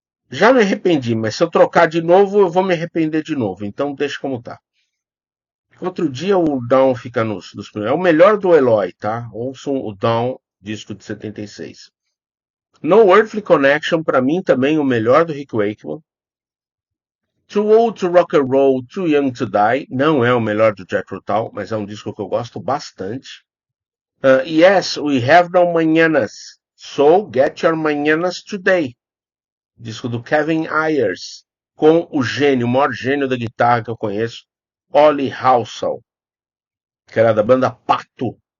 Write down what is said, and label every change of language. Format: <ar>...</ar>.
<pt>Já me arrependi, mas se eu trocar de novo, eu vou me arrepender de novo. Então deixa como tá. Outro dia o Down fica nos primeiros. É o melhor do Eloy, tá? Ouçam o Down, disco de 76. No Earthly Connection, pra mim também o melhor do Rick Wakeman.</pt> <en>Too Old to Rock and Roll, Too Young to Die.</en> <pt>Não é o melhor do Jethro Tull, mas é um disco que eu gosto bastante.</pt> <en>Yes, we have no mañanas. So get your mañanas today.</en> <pt>Disco do Kevin Ayers. Com o gênio, o maior gênio da guitarra que eu conheço, Ollie Halsall, que era da banda Pato.</pt>